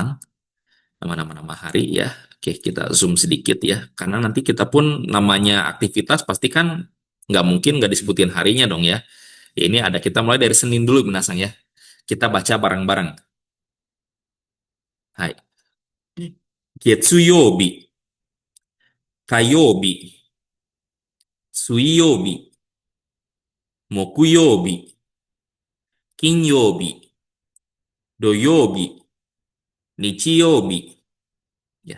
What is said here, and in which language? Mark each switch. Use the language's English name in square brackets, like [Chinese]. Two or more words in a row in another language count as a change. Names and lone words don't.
[Indonesian] Nama-nama hari ya. Oke, kita zoom sedikit ya. Karena nanti kita pun namanya aktivitas pasti kan nggak mungkin nggak disebutin harinya dong ya. Ya, ini ada kita mulai dari Senin dulu Minasang ya. Kita baca bareng-bareng. Hai. [Japanese] 月曜日、火曜日、水曜日, 木曜日、金曜日、土曜日、日曜日, [Indonesian] ya.